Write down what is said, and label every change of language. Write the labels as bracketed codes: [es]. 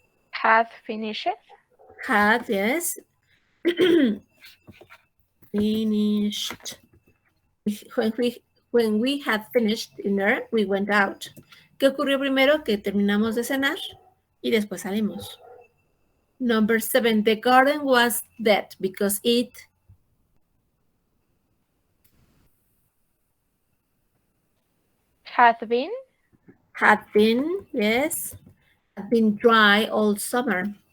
[en] Had finished. had, yes, finished. When we had finished dinner, we went out. [es] ¿Qué ocurrió primero? Que terminamos de cenar y después salimos. [en] Number 7, the garden was dead because it Had been. had been, yes, had been dry all summer.